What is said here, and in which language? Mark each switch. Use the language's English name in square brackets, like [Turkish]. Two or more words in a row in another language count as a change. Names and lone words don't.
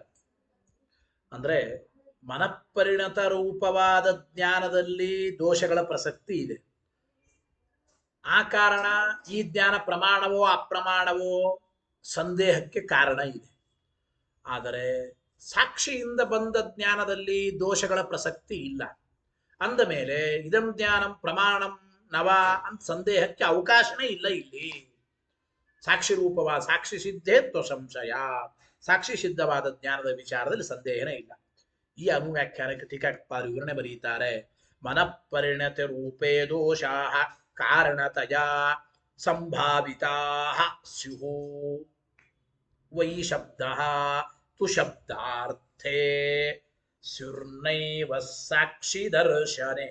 [Kannada] ಅಂದ್ರೆ ಮನಃಪರಿಣತ ರೂಪವಾದ ಜ್ಞಾನದಲ್ಲಿ ದೋಷಗಳ ಪ್ರಸಕ್ತಿ ಇದೆ. ಆ ಕಾರಣ ಈ ಜ್ಞಾನ ಪ್ರಮಾಣವೋ ಅಪ್ರಮಾಣವೋ ಸಂದೇಹಕ್ಕೆ ಕಾರಣ ಇದೆ. ಆದರೆ ಸಾಕ್ಷಿಯಿಂದ ಬಂದ ಜ್ಞಾನದಲ್ಲಿ ದೋಷಗಳ ಪ್ರಸಕ್ತಿ ಇಲ್ಲ. ಅಂದ ಮೇಲೆ [Sanskrit] ಇದಂ ಜ್ಞಾನಂ ಪ್ರಮಾಣಂ ನವ [Kannada] ಅಂತ ಸಂದೇಹಕ್ಕೆ ಅವಕಾಶನೇ ಇಲ್ಲ. ಇಲ್ಲಿ ಸಾಕ್ಷಿ ರೂಪವಾದ [Sanskrit] ಸಾಕ್ಷಿ ಸಿದ್ಧೇತ್ವ ಸಂಶಯ, [Kannada] ಸಾಕ್ಷಿ ಸಿದ್ಧವಾದ ಜ್ಞಾನದ ವಿಚಾರದಲ್ಲಿ ಸಂದೇಹನೇ ಇಲ್ಲ. ಈ ಅನುವ್ಯಾಖ್ಯಾನಕ್ಕೆ ಟೀಕಾಕೃತ್ಪಾದರು ವಿವರಣೆ ಬರೀತಾರೆ. [Sanskrit] ಮನಃಪರಿಣತ ರೂಪೇ ದೋಷಾಃ ಕಾರಣತಯಾ ಸಂಭಾವಿತಾಃ ಸ್ಯುಃ ವೈ ಶಬ್ದಃ ತು ಶಬ್ದಾರ್ಥೇ ಸ್ಯುರ್ನೈವ ಸಾಕ್ಷಿ ದರ್ಶನೆ.